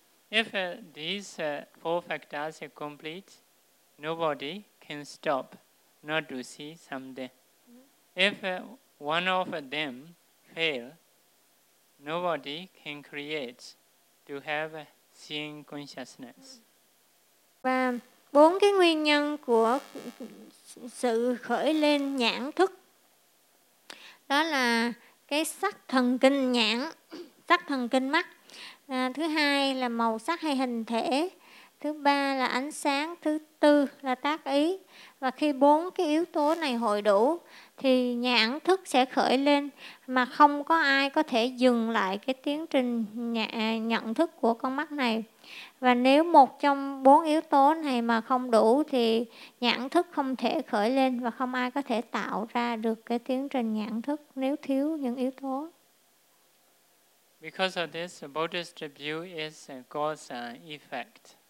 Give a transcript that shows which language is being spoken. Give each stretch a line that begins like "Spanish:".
English: If these four factors are complete, nobody can stop not to see something. If one of them fail, nobody can create to have seeing consciousness.
Vietnamese: Bốn cái nguyên nhân của sự khởi lên nhãn thức đó là cái sắc thần kinh nhãn, sắc thần kinh mắt, thứ hai là màu sắc hay hình thể, thứ ba là ánh sáng, thứ tư là tác ý. Và khi bốn cái yếu tố này hội đủ thì nhãn thức sẽ khởi lên, mà không có ai có thể dừng lại cái tiến trình nhận thức của con mắt này. Và nếu một trong bốn yếu tố này mà không đủ thì nhãn thức không thể khởi lên và không ai có thể tạo ra được cái tiến trình nhãn thức nếu thiếu những yếu tố.
English: Because of this, Buddhist view is cause and effect.